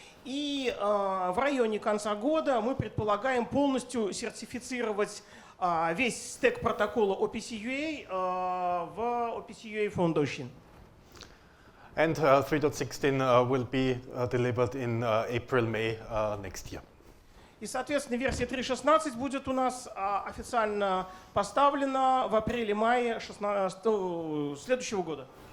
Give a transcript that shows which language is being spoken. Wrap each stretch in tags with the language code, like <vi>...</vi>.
<ru>И в районе конца года мы предполагаем полностью сертифицировать весь стек протокола OPC UA в OPC UA Foundation.</ru> <en>And 3.16 will be delivered in April-May next year.</en> <ru>И, соответственно, версия 3.16 будет у нас официально поставлена в апреле-мае следующего года.</ru>